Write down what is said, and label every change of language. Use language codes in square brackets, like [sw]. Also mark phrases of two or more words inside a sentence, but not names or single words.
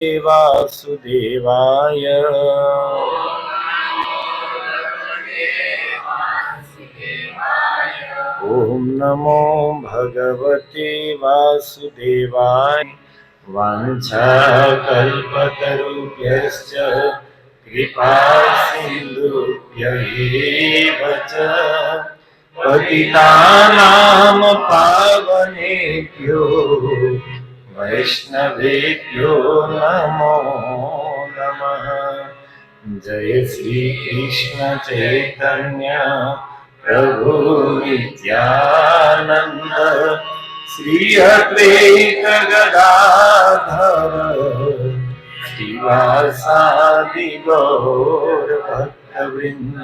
[sa] वासुदेवाय. ॐ नमो भगवते वासुदेवाय. वांछाकल्पतरुभ्यश्च कृपा सिंधुभ्यैव च पतितानां पावनेभ्यो वैष्णवेभ्यो नमो नमः. जय श्री कृष्ण चैतन्य प्रभु नित्यानंद, श्री अद्वैत गदाधर श्रीवासादि गौर भक्तवृंद.